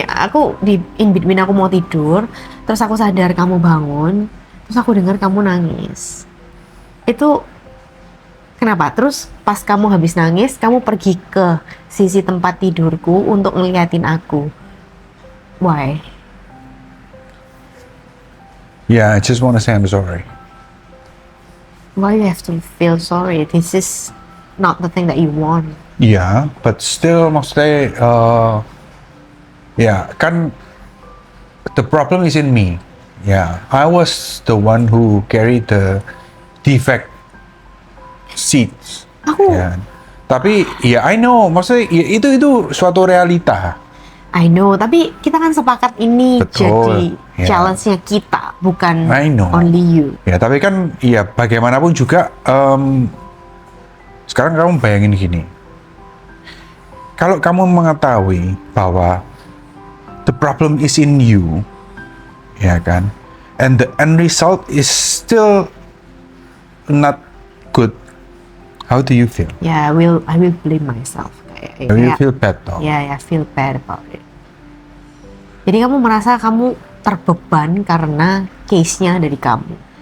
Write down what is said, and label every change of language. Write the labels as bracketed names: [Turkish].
[Indonesian] Aku di in between aku mau tidur, terus aku sadar kamu bangun, terus aku dengar kamu nangis. Itu kenapa? Terus pas kamu habis nangis, kamu pergi ke sisi tempat tidurku untuk ngeliatin aku. [English] Why? Yeah, I just want to say I'm sorry. Why you have to feel sorry? This is not the thing that you want. Yeah, but still maksudnya ya kan the problem is in me. Yeah, I was the one who carried the defect seats. [Indonesian] Aku, Ya. Tapi ya I know, maksudnya ya, itu suatu realita. I know, tapi kita kan sepakat ini Betul, jadi ya. challenge-nya kita, bukan [English] I know. only you. [Indonesian] Ya, tapi kan ya bagaimanapun juga sekarang kamu bayangin gini. Kalau kamu mengetahui bahwa the problem is in you, ya kan? [English] And the end result is still not good. How do you feel? Yeah, I will blame myself. Do you feel bad though? Yeah, I feel bad about it. [Indonesian] Jadi kamu merasa kamu terbeban karena case-nya dari kamu.